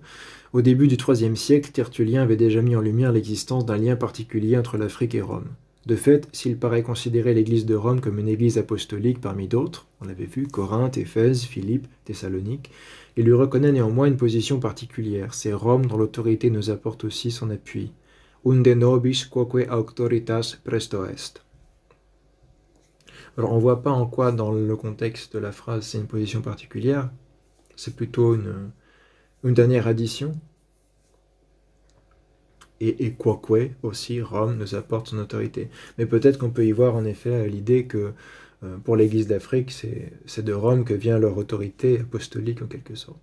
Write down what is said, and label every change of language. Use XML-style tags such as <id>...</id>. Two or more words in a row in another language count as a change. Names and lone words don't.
<fr>Au début du IIIe siècle, Tertullien avait déjà mis en lumière l'existence d'un lien particulier entre l'Afrique et Rome. De fait, s'il paraît considérer l'église de Rome comme une église apostolique parmi d'autres, on l'avait vu, Corinthe, Éphèse, Philippe, Thessalonique, il lui reconnaît néanmoins une position particulière. C'est Rome dont l'autorité nous apporte aussi son appui.</fr> <la>Unde nobis quoque auctoritas presto est.</la> <fr>Alors on ne voit pas en quoi dans le contexte de la phrase c'est une position particulière, c'est plutôt une dernière addition. Et quoque aussi, Rome nous apporte son autorité. Mais peut-être qu'on peut y voir en effet l'idée que pour l'Église d'Afrique, c'est de Rome que vient leur autorité apostolique en quelque sorte.</fr>